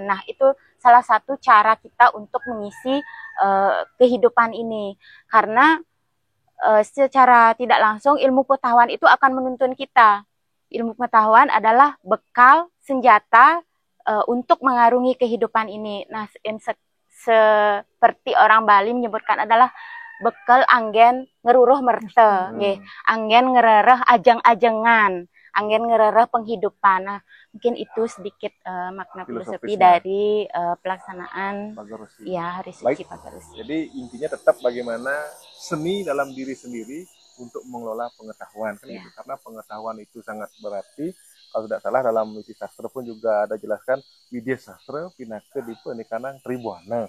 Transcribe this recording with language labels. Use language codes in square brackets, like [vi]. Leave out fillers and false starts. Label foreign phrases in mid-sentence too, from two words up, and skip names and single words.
[id] Nah, itu salah satu cara kita untuk mengisi kehidupan ini. Karena secara tidak langsung ilmu pengetahuan itu akan menuntun kita. Ilmu pengetahuan adalah bekal, senjata untuk mengarungi kehidupan ini. Nah, seperti orang Bali menyebutkan adalah bekal [ban] anggen ngeruruh merte, anggen ngerereh ajeng-ajengan, anggen ngerereh [id] penghidupan. Nah, mungkin itu sedikit makna filosofi dari pelaksanaan Hari Suci Pagar Wesi. Jadi intinya tetap bagaimana seni dalam diri sendiri untuk mengelola pengetahuan kan gitu. Karena pengetahuan itu sangat berarti. Kalau tidak salah dalam Widi Sastra pun juga ada jelaskan [kaw] Widya Sastra Pinaka Dipa Nikanang Tribuana.